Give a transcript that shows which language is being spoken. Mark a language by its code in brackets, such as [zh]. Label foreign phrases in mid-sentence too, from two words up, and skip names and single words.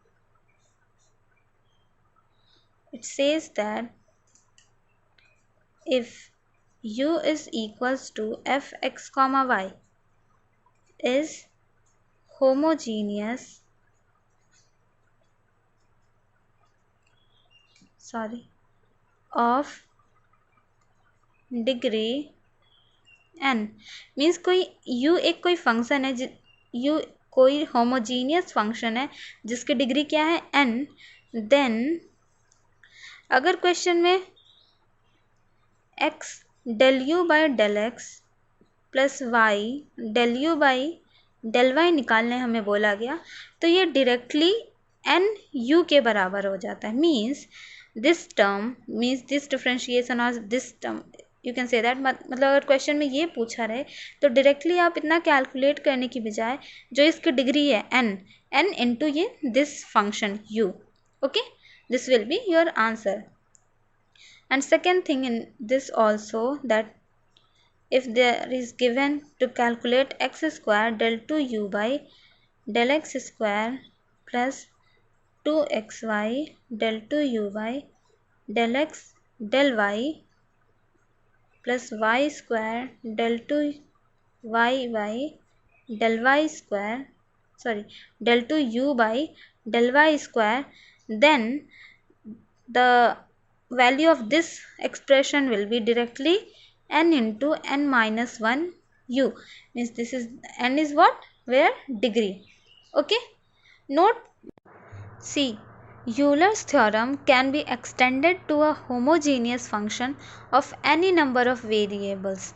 [en] It says that if u is equals to fx comma y is homogeneous of degree n, [hi] मीन्स कोई u एक कोई फंक्शन है, u कोई [en] homogeneous function [hi] है जिसकी डिग्री क्या है n, देन अगर क्वेश्चन में [en] x del u by del x plus y del u by del y [hi] निकालने हमें बोला गया, तो ये डायरेक्टली [en] n u [hi] के बराबर हो जाता है. [en] means this term, means this differentiation [hi] और [en] this term, you can say that, [hi] मतलब अगर क्वेश्चन में ये पूछा रहे तो डायरेक्टली आप इतना कैलकुलेट करने की बजाय जो इसकी डिग्री है n इंटू ये [en] this function [hi] u. [en] okay, this will be your answer. And second thing in this also, that if there is given to calculate x square del 2u by del x square plus 2xy del 2u by del x del y plus y square del 2y del y square, del 2u by del y square, then the value of this expression will be directly n into n minus 1 u, means this is n is what, where degree. Okay, note, see, Euler's theorem can be extended to a homogeneous function of any number of variables.